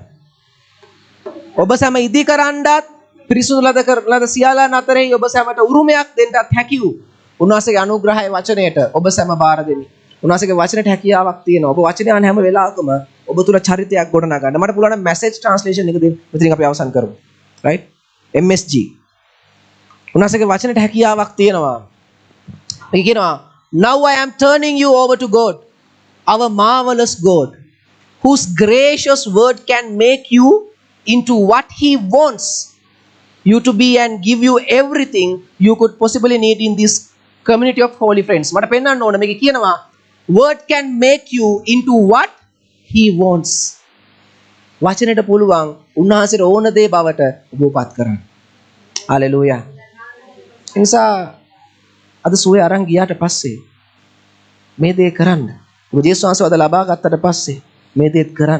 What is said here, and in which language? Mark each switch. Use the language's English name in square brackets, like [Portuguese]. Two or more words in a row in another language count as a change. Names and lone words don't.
[Sinhala] ඔබ සැම ඉදි කරන්නත් පිරිසුදු ලද සියල්ලන් අතරෙහි ඔබ සැමට උරුමයක් දෙන්නත් හැකි වූ උන්වහන්සේගේ අනුග්‍රහයේ වචනයට ඔබ සැම බාර දෙමි. උන්වහන්සේගේ වචනට හැකියාවක් තියෙනවා. ඔබ වචනේ අහන හැම වෙලාවකම ඔබ තුල චරිතයක් ගොඩනගන්න. මට පුළුවන් නම් [English] message translation [Sinhala] එක දෙන්න. මෙතනින් අපි අවසන් කරමු. right? MSG. උන්වහන්සේගේ වචනට හැකියාවක් තියෙනවා. මේක කියනවා [English] now I am turning you over to God. our marvelous God, whose gracious word can make you into what He wants you to be and give you everything you could possibly need in this community of holy friends. [Sinhala] මට පෙන්වන්න ඕන මේක කියනවා [English] word can make you into what He wants. [Sinhala] වචනෙට පුළුවන් උන්වහන්සේට ඕන දේ බවට ඔබපත් කරන්න. හalleluya. එනිසා අද සුවේ අරන් ගියාට පස්සේ මේ දේ කරන්න. ඔබ ජේසුස් වහන්සේ වද ලබා ගත්තට පස්සේ මේ දේත් කරන්න.